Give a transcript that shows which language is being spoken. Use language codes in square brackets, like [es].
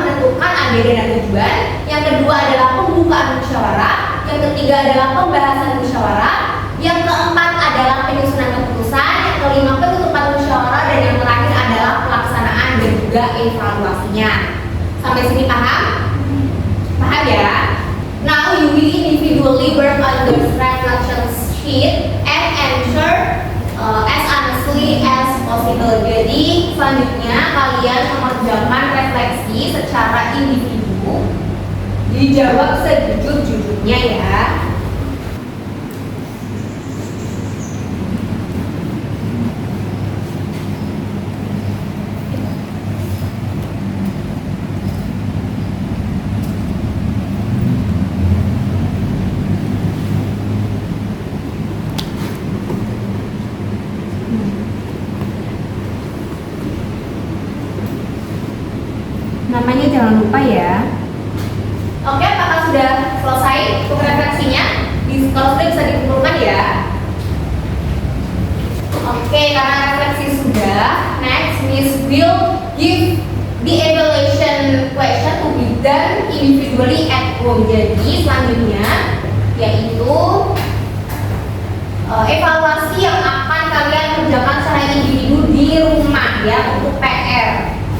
[id] Menentukan agenda dan tujuan. Yang kedua adalah pembukaan musyawarah. Yang ketiga adalah pembahasan musyawarah. Yang keempat adalah penyusunan keputusan. Yang kelima penutupan musyawarah. Dan yang terakhir adalah pelaksanaan dan juga evaluasinya. Sampai sini paham? Paham ya? [en] Now you will individually work on the reflection sheet and answer as honestly as possible. [id] Jadi selanjutnya kalian mengerjakan refleksi secara individu, dijawab sejujur-jujurnya ya. Namanya jangan lupa ya. Oke, apakah sudah selesai untuk refleksinya? Kalau sudah bisa dikumpulkan ya. [en] Oke, [id] karena refleksi sudah, [en] next Miss will give the evaluation question to be done individually at home. [id] Jadi selanjutnya yaitu evaluasi yang akan kalian kerjakan secara individu di rumah ya, untuk PR.